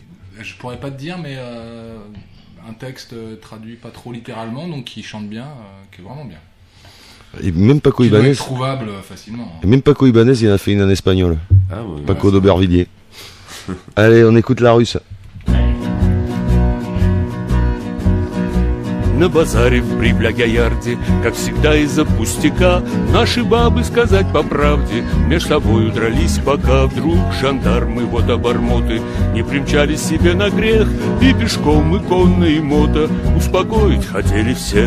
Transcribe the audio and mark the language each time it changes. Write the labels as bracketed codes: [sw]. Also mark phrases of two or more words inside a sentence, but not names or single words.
[fr] Je pourrais pas te dire, mais un texte traduit pas trop littéralement, donc qui chante bien, qui est vraiment bien. Et même Paco Ibanez. Ibanez. Trouvable facilement. Et même Paco Ibanez, il en a fait une en espagnol. Ah ouais. Paco d'Aubervilliers. Allez, on écoute la russe. [ru] На базаре в Брибля-Гаярде, как всегда из-за пустяка, наши бабы, сказать по правде, меж собою дрались, пока вдруг жандармы, вот обормоты, не примчались себе на грех, и пешком, и конно, и мото успокоить хотели всех.